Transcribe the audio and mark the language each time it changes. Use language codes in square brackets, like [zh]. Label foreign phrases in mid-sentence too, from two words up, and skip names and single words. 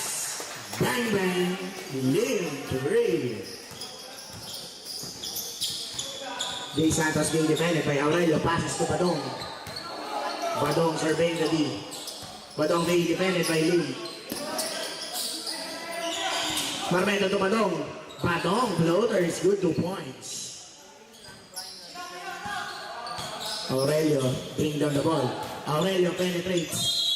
[en] Bang bang. Lim to Ray. Jay Santos being defended by Aurelio. Passes to Badong. Badong surveying the D. Badong being defended by Lim. Marmeto to Badong. Badong floater is good, 2 points. Aurelio bring down the ball. Aurelio penetrates.